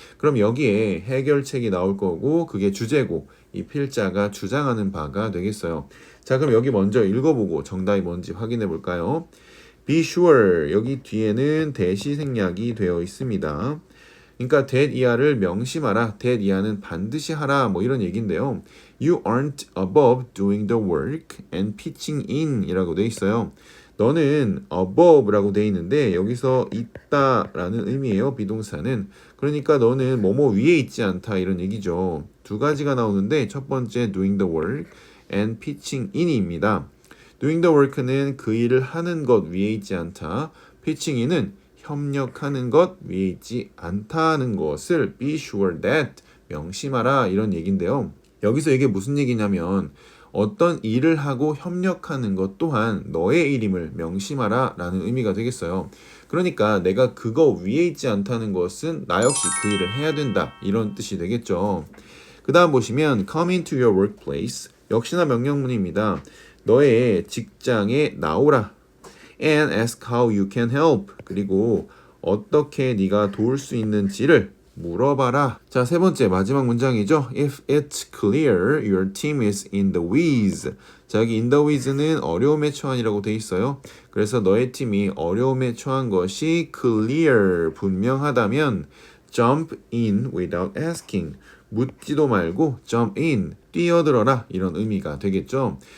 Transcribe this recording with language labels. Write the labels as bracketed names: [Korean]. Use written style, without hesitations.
[Korean] 그럼 여기에 해결책이 나올 거고 그게 주제고 이 필자가 주장하는 바가 되겠어요. 자, 그럼 여기 먼저 읽어보고 정답이 뭔지 확인해 볼까요? [English] Be sure, [Korean] 여기 뒤에는 대시 생략이 되어 있습니다. 그러니까 that 이하를 명심하라, that 이하는 반드시 하라, 뭐 이런 얘기인데요. [English] You aren't above doing the work and pitching in [Korean] 이라고 되어 있어요. 너는 above라고 되어 있는데 여기서 있다라는 의미예요, 비동사는. 그러니까 너는 뭐뭐 위에 있지 않다 이런 얘기죠. 두 가지가 나오는데 첫 번째 [English] doing the work and pitching in [Korean] 입니다. [English] doing the work [Korean] 는 그 일을 하는 것 위에 있지 않다. [English] pitching in [Korean] 은 협력하는 것 위에 있지 않다는 것을 [English] be sure that [Korean] 명심하라 이런 얘기인데요. 여기서 이게 무슨 얘기냐면 어떤 일을 하고 협력하는 것 또한 너의 일임을 명심하라 라는 의미가 되겠어요. 그러니까 내가 그거 위에 있지 않다는 것은 나 역시 그 일을 해야 된다 이런 뜻이 되겠죠. 그 다음 보시면 [English] come into your workplace [Korean] 역시나 명령문입니다. 너의 직장에 나오라. [English] And ask how you can help. [Korean] 그리고 어떻게 네가 도울 수 있는지를 물어봐라. 자, 세 번째 마지막 문장이죠. [English] If it's clear your team is in the whiz. [Korean] 자, 여기 in the whiz는 어려움에 처한이라고 돼 있어요. 그래서 너의 팀이 어려움에 처한 것이 clear, 분명하다면 [English] jump in without asking. [Korean] 묻지도 말고 [English] jump in, [Korean] 뛰어들어라 이런 의미가 되겠죠.